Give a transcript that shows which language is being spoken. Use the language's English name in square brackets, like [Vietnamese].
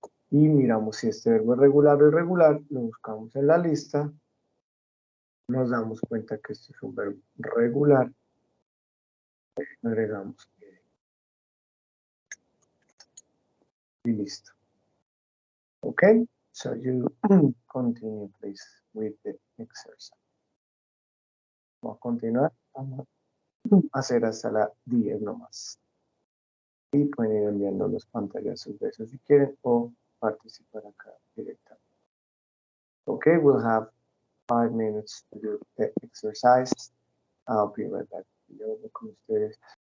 [Spanish] y miramos si este verbo es regular o irregular, lo buscamos en la lista, nos damos cuenta que este es un verbo regular, agregamos y listo. [English] Okay, so you continue please with the exercise. [Spanish] Vamos a continuar, vamos a hacer hasta la 10 nomás. Y pueden ir enviando los pantallazos de eso si quieren o participar acá directamente. [English] Okay, we'll have 5 minutes to do the exercise. I'll be right back. [Spanish] Yo voy con ustedes.